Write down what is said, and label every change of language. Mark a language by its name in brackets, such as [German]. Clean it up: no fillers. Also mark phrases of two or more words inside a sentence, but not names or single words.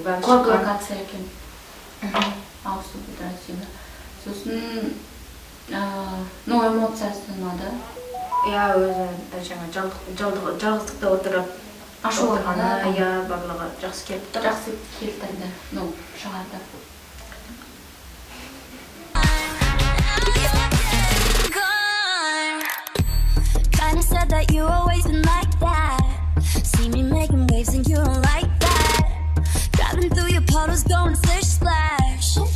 [Kazakh] Көп локация екен. Ауысу бұдрасында. Сосын, эмоциясы ұнады. Өзі жалғыздықта отырып Ашулағаны, барлығы жақсы келіпті. Жақсы келтірді, шығарды. [English] Kinda said that you always been like that. See me making waves and you don't like that. Driving through your puddles going splish splash.